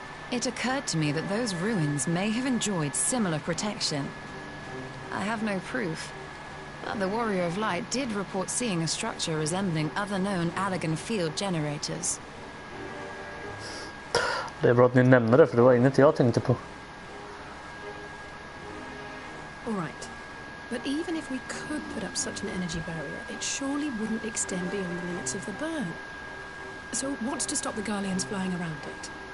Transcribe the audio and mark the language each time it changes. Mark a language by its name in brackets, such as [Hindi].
[English] It occurred to me that those ruins may have enjoyed similar protection. I have no proof, but the Warrior of Light did report seeing a structure resembling other known Allagan field generators. [Swedish] Det är bra att ni nämner det, för det var inget jag tänkte på. [English] All right. But even if we could put up such an energy barrier, it surely wouldn't extend beyond the limits of the burn. So what's to stop the Garleans flying around it?